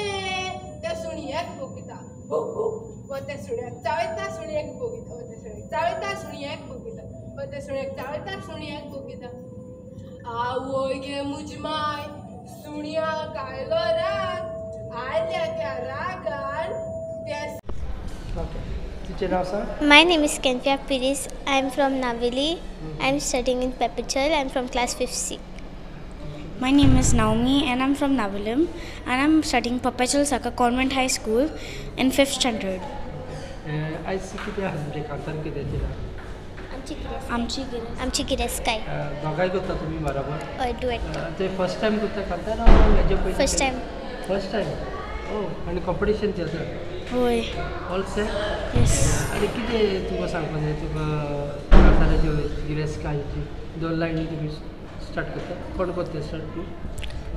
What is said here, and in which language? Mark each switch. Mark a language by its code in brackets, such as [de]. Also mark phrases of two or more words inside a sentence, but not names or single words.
[kok] त्या सुणी एक बोकिता. वो वते सुण्याक चावयता सुणयेक बघिता वते सुण्याक चावयता सुणयेक बघिता वते सुण्याक चावयता सुणयेक बघिता आवय गे मुजी माय सुणयाक आयलो राग आयल्या त्या रागान त्या [en] My name is Kenfia Piris. I am from Navili. I am studying in Perpetual. I am from class 5th C. My name is Naomi and I'm from Navilim and I'm studying Perpetual Saka Convent High School in 5th standard. I see [kok] किती हसबे कांतान किती आमची गिरेस काय दोगाय करता तुम्ही बरोबर हय डुएट ते [en] first time [kok] करता कांतान हेजे पयलीं [en] first time [kok] ओ आणि [en] competition theatre [kok] होय [en] all set यस [kok] आणि किती तुका सांगपा जाय तुका कांतानाची गिरेस कायची 2 लायनी तुम्ही स्टार्ट करता कोण करता स्टार्ट तू